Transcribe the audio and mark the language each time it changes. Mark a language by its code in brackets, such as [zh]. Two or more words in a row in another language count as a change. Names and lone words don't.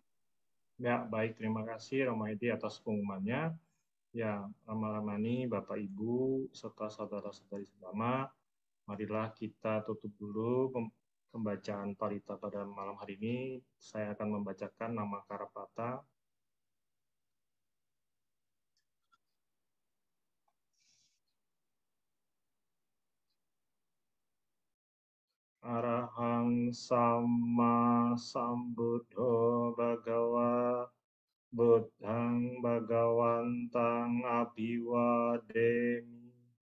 [id] Ya, baik. Terima kasih Romo Edi atas pengumumannya. Ya, Rama-Ramani, Bapak Ibu, serta saudara-saudari selama, marilah kita tutup dulu pembacaan parita pada malam hari ini. Saya akan membacakan nama Karapata. [pi] Arahang Sama Sambuddho Bhagawa Buddhang Bhagawantang Abhiwademi